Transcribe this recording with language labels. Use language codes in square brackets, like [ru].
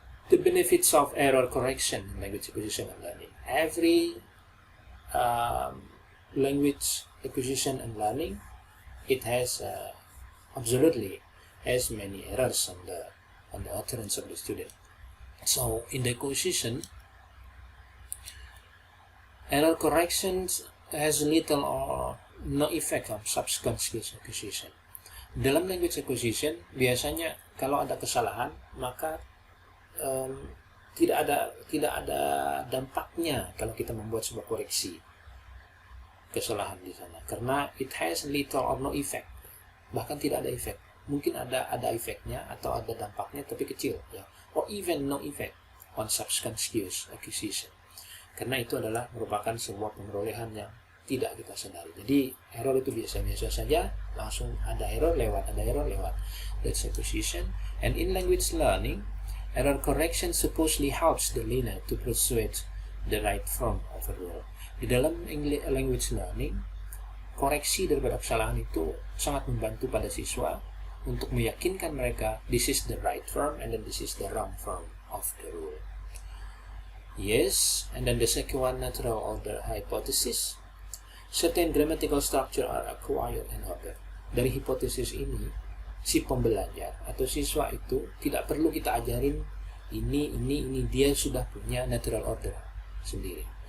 [en] The benefits of error correction in language acquisition and learning. Every language acquisition and learning, it has absolutely as many errors on the utterance of the student. So in the acquisition, error corrections has little or no effect on subconscious acquisition. [id] Dalam language acquisition, biasanya kalau ada kesalahan, maka tidak ada dampaknya kalau kita membuat sebuah koreksi kesalahan di sana, karena [en] it has little or no effect, [id] bahkan tidak ada efek. Mungkin ada efeknya atau ada dampaknya tapi kecil, ya, [en] or even no effect on subconscious acquisition, [id] karena itu adalah merupakan sebuah pemerolehan yang tidak kita sadari. Jadi error itu biasa-biasa saja, langsung ada error lewat. [en] That's acquisition. And in language learning, error correction supposedly helps the learner to persuade the right form of a rule. [id] Di dalam language learning, koreksi daripada kesalahan itu sangat membantu pada siswa untuk meyakinkan mereka [en] this is the right form and then this is the wrong form of the rule. Yes, and then the second one, natural order hypothesis. Certain grammatical structure are acquired in order. [id] Dari hipotesis ini, si pembelajar atau siswa itu tidak perlu kita ajarin ini, dia sudah punya natural order sendiri.